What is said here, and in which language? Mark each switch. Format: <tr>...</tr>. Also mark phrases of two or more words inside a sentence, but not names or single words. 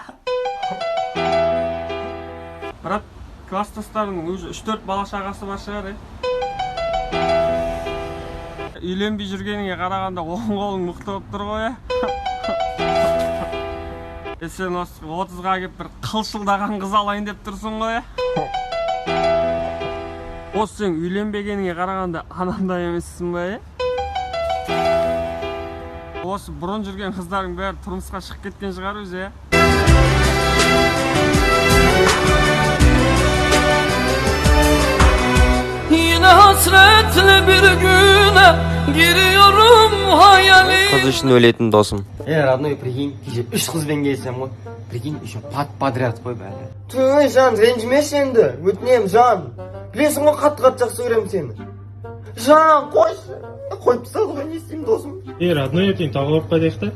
<kk>Брат, класстастарының уже 3-4 бала шағасы бар шығар, Үйленбей жүргеніңе қарағанда оң қолың мықты болып тұр ғой, Сен осы 30-ға кеп бір қылшылдаған қыз алайын деп тұрсың ғой, Осы сен үйленбегеніңе қарағанда анандай емессің ба, Осы бұрын жүрген қыздардың бәрі тұрмысқа шығып кеткен шығар өзі,</kk> <tr>Yine hasretle bir güne giriyorum hayali.</tr> <kk>Қыз үшін өлетін досым.</kk> <ru>Родной, прикинь,</ru> <kk>кеше 3 қызбен келсем ғой.</kk> <ru>Прикинь, еще подряд</ru> <kk>қой бәрі. Той, жан, ренжімеші енді. Өтінем, жан. Білесің ғой, қатты жақсы көремін сені. Жан, қойшы. Қойып тастады ғой, не істеймін досым. Родной ертең тауға барып қайтайық та.</kk>